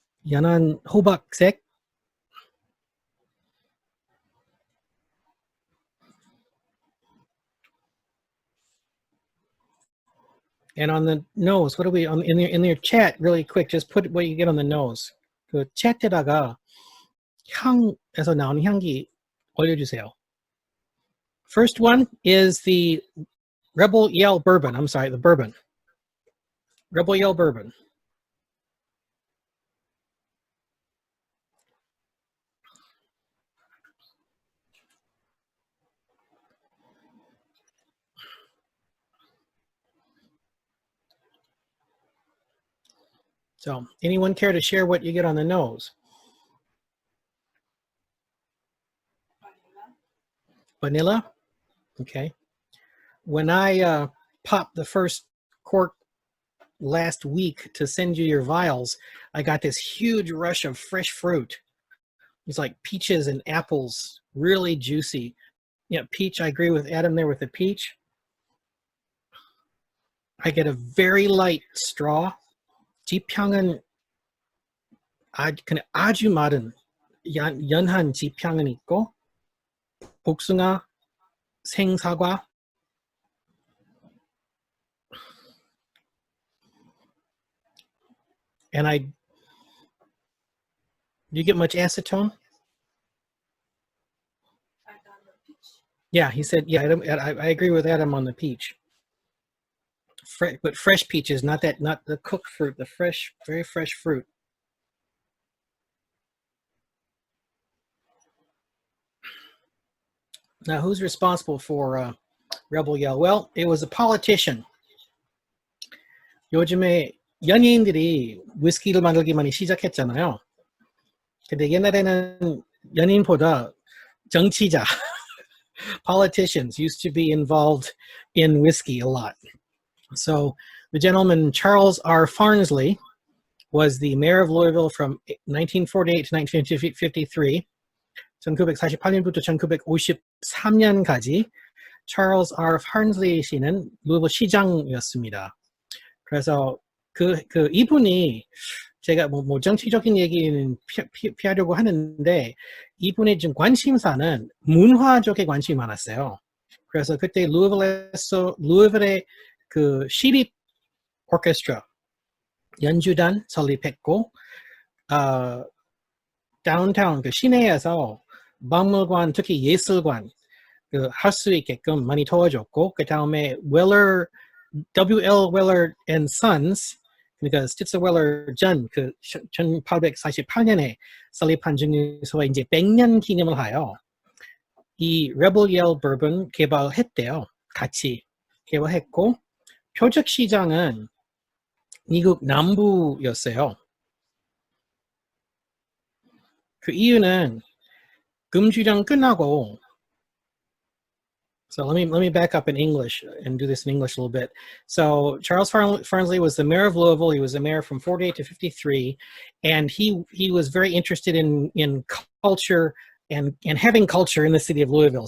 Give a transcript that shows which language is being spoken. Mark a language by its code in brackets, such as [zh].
[ko] 연한 호박색. [en] And on the nose, what do we in your chat really quick? Just put what you get on the nose. [ko] 그 챗에다가 향에서 나오는 향기 올려주세요. [en] First one is the Rebel Yell Bourbon. I'm sorry, the bourbon. Rebel Yell Bourbon. So, anyone care to share what you get on the nose? Vanilla? Okay. When I popped the first cork last week to send you your vials, I got this huge rush of fresh fruit. It's like peaches and apples, really juicy. Yeah, peach, I agree with Adam there with the peach. I get a very light straw. [ko] 지평은 아주 마른 연한 지평은 있고 복숭아, 생사과, [en] and you get much acetone? Yeah, he said, yeah, I agree with Adam on the peach. But fresh peaches, not the cooked fruit, the fresh, very fresh fruit. Now, who's responsible for Rebel Yell? Well, it was a politician. [ko] 요즘에 연예인들이 위스키를 만들기 많이 시작했잖아요. 근데 옛날에는 연예인보다 정치자, [en] politicians used to be involved in whiskey a lot. So the gentleman Charles R. Farnsley was the mayor of Louisville from 1948 to 1953. [ko] 1948년부터 1953년까지 Charles R. Farnsley 씨는 루이빌 시장이었습니다. 그래서 그 이분이 제가 뭐 정치적인 얘기는 피하려고 하는데 이분의 좀 관심사는 문화 쪽에 관심이 많았어요. 그래서 그때 루이빌의 그 시립 오케스트라 연주단 설립했고 다운타운 그 시내에서 박물관 특히 예술관 할 수 있게끔 많이 도와줬고 그 다음에 웰러 W.L. Weller and Sons 그러니까 스티츠 웰러 전 그 1848년에 설립한 중에서 이제 100년 기념을 하여 이 Rebel Yell Bourbon 개발했대요. 같이 개발했고 표적 시장은 미국 남부였어요. 그 이유는 금주령 끝나고 [en] So let me back up in English and do this in English a little bit. So Charles Farnsley was the mayor of Louisville. He was the mayor from 48 to 53, and he was very interested in culture and having culture in the city of Louisville.